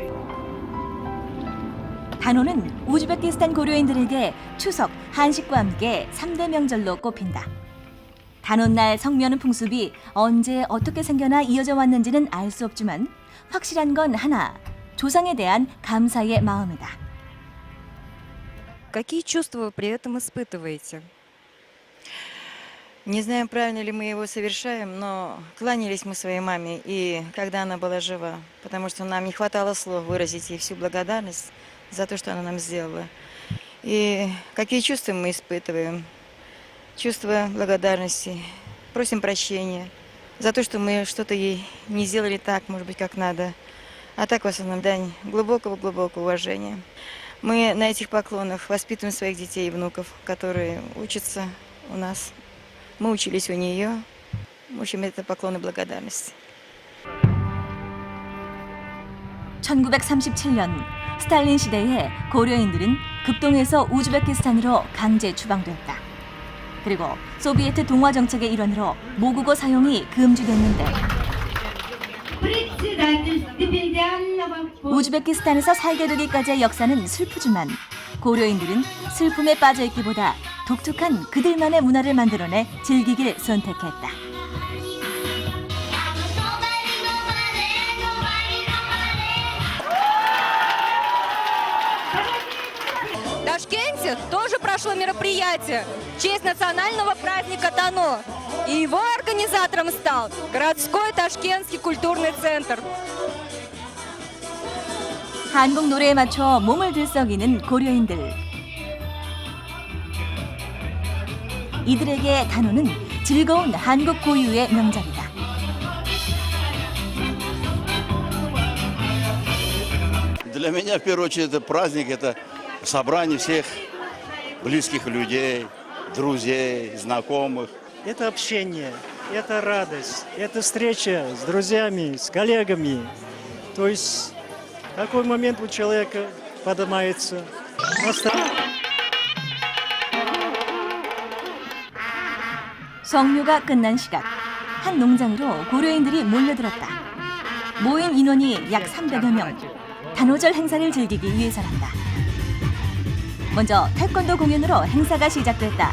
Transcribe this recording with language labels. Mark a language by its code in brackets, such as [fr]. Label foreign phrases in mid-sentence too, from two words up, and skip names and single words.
[ko] 단오는 우즈베키스탄 고려인들에게 추석, 한식과 함께 3대 명절로 꼽힌다. 단오날 성묘하는 풍습이 언제 어떻게 생겨나 이어져 왔는지는 알 수 없지만 확실한 건 하나, 조상에 대한 감사의 마음이다. [ru] Какие чувства вы при этом испытываете? Не знаем, правильно ли мы его совершаем, но кланялись мы своей маме, и когда она была жива, потому что нам не хватало слов выразить ей всю благодарность за то, что она нам сделала. И какие чувства мы испытываем? Чувство благодарности. Просим прощения за то, что мы что-то ей не сделали так, может быть, как надо. А так, в основном, дань глубокого-глубокого уважения. Мы на этих поклонах воспитываем своих детей и внуков, которые учатся у нас. Мы учились у нее. В общем, это поклоны благодарности. [ko] 1937년 스탈린 시대에 고려인들은 극동에서 우즈베키스탄으로 강제 추방됐다. 그리고 소비에트 동화 정책의 일환으로 모국어 사용이 금지됐는데 우즈베키스탄에서 살게 되기까지의 역사는 슬프지만 고려인들은 슬픔에 빠져있기보다 독특한 그들만의 문화를 만들어내 즐기길 선택했다. [ru] В Ташкенте тоже прошло мероприятие в честь национального праздника Тано. И его организатором стал городской Ташкентский культурный центр. [ko] 한국 노래에 맞춰 몸을 들썩이는 고려인들. 이들에게 단오는 즐거운 한국 고유의 명절이다. [ru] Для меня, в первую очередь, это праздник, это собрание всех близких людей, друзей, знакомых. Это общение, это радость, это встреча с друзьями, с коллегами. То есть такой момент у человека поднимается настроение. [ko] 성묘가 끝난 시각, 한 농장으로 고려인들이 몰려들었다. 모인 인원이 약 300여 명. 단오절 행사를 즐기기 위해서란다. 먼저 태권도 공연으로 행사가 시작됐다.